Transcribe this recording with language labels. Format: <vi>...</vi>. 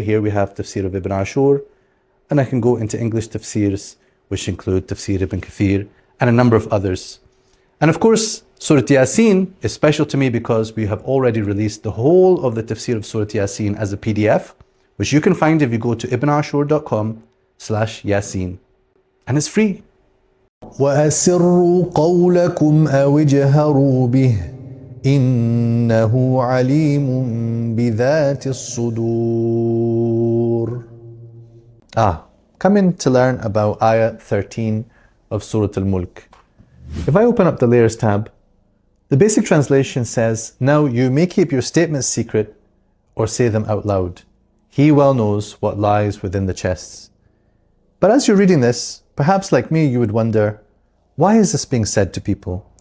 <en>Here we have tafsir of Ibn Ashur. And I can go into English tafsirs, which include tafsir Ibn Kathir and a number of others. And of course, Surah Yasin is special to me because we have already released the whole of the tafsir of Surah Yasin as a PDF, which you can find if you go to ibnashur.com/Yasin. And it's free.</en> <ar>وأسروا قولكم أو اجهروا به إنه عليم بذات الصدور.</ar> <en>Come in to learn about Ayah 13 of Surah Al-Mulk. If I open up the Layers tab, the basic translation says, now you may keep your statements secret or say them out loud. He well knows what lies within the chests. But as you're reading this, perhaps like me, you would wonder, why is this being said to people?</en>